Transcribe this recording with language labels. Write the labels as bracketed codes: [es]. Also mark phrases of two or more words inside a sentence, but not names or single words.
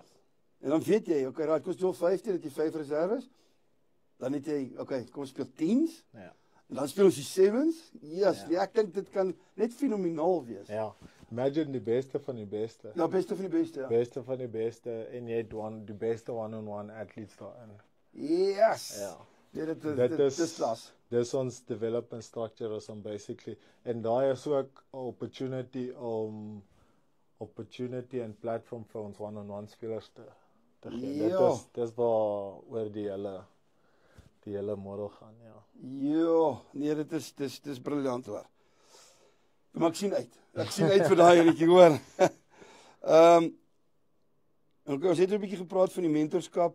[af] En dan weet jy, okay, raai, kom ons doen 15, het jy 5 reserves. Dan het jy, okay, kom ons speel 10's. Ja. En dan speel ons die 7's. Yes, Ja. ja, ek dink dit kan net fenomenaal wees. Ja. Imagine die beste van die beste. Ja, beste van die beste, ja. Beste van die beste en jy het die beste [en] one-on-one athletes [af] daarin. Yes. Ja. Nee, dit Dit is klas. Dis ons [en] development structure [af] is om basically en daai is ook 'n opportunity en platform vir ons [en] one-on-one [af] spelers te gee. Ja. Dis waar oor die hele model gaan, ja. Ja, nee, dit is briljant hoor. Maar ek sien uit. Ek sien uit vir daai enetjie hoor. Okay, ons het 'n bietjie gepraat van die mentorskap.